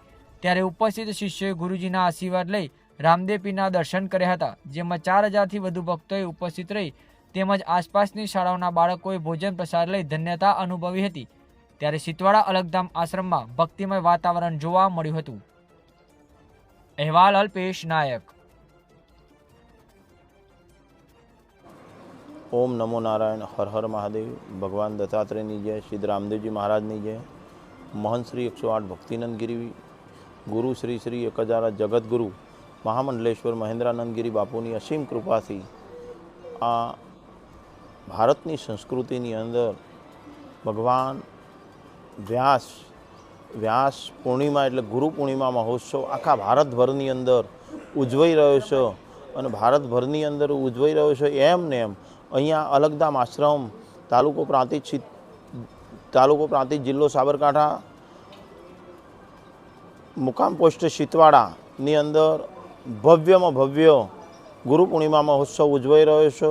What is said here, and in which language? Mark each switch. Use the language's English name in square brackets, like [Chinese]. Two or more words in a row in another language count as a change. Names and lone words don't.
[Gujarati] ત્યારે ઉપસ્થિત શિષ્યોએ ગુરુજીના આશીર્વાદ લઈ રામદેવ પીરના દર્શન કર્યા હતા, જેમાં 4000થી વધુ ભક્તોએ ઉપસ્થિત રહી તેમજ આસપાસની શાળાઓના બાળકોએ ભોજન પ્રસાદ લઈ ધન્યતા અનુભવી હતી। ત્યારે સિતવાડા અલખધામ આશ્રમમાં ભક્તિમય વાતાવરણ જોવા મળ્યું હતું। અહેવાલ અલ્પેશ નાયક। [Sanskrit] ओम नमो नारायण, हर हर महादेव। [Gujarati] ભગવાન દત્તાત્રેયની જય, શ્રી રામદેવજી મહારાજની જય। મહંત શ્રી 108 ભક્તિનંદગિરી ગુરુ શ્રી 1008 જગતગુરુ મહામંડલેશ્વર મહેન્દ્રાનંદગિરી બાપૂની અસીમ કૃપાથી આ ભારતની સંસ્કૃતિની અંદર ભગવાન વ્યાસ પૂર્ણિમા એટલે ગુરુ પૂર્ણિમા મહોત્સવ આખા ભારતભરની અંદર ઉજવાઈ રહ્યો છે અને ભારતભરની અંદર ઉજવાઈ રહ્યો છે એમ ને એમ અહીંયા અલખધામ આશ્રમ તાલુકો પ્રાંતિજ જિલ્લો સાબરકાંઠા મુકામ પોસ્ટ સિતવાડાની અંદર ભવ્યમાં ભવ્ય ગુરુ પૂર્ણિમા મહોત્સવ ઉજવાઈ રહ્યો છે।